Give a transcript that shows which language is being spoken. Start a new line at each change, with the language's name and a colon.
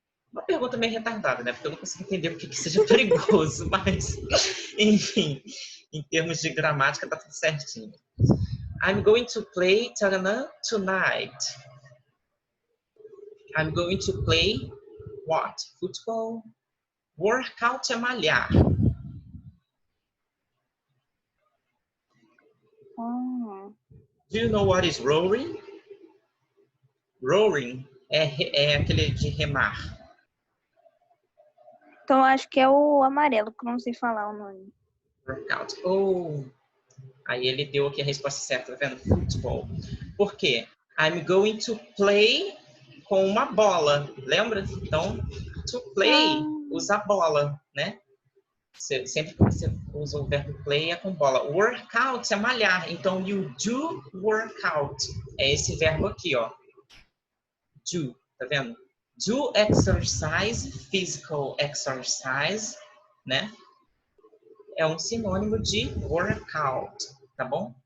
Portuguese: Uma pergunta meio retardada, né? Porque eu não consigo entender o que seja perigoso, mas, enfim, em termos de gramática, tá tudo certinho.
English: I'm going to play tonight. I'm going to play what? Football? Workout
Portuguese: é malhar.
English: Do you know what is rowing?
Portuguese: Rowing é aquele de remar. Então acho que é o amarelo, que eu não sei falar o nome.
English: Workout.
Portuguese: Oh, aí ele deu aqui a resposta certa, tá vendo? Futebol. Por quê?
English: I'm going to play
Portuguese: com uma bola, lembra? Então, to play, usa a bola, né? Sempre que você usa o verbo play é com bola. Workout é malhar, então
English: you do workout.
Portuguese: É esse verbo aqui, ó. Do, tá vendo?
English: Do exercise, physical exercise, né?
Portuguese: É um sinônimo de workout, tá bom?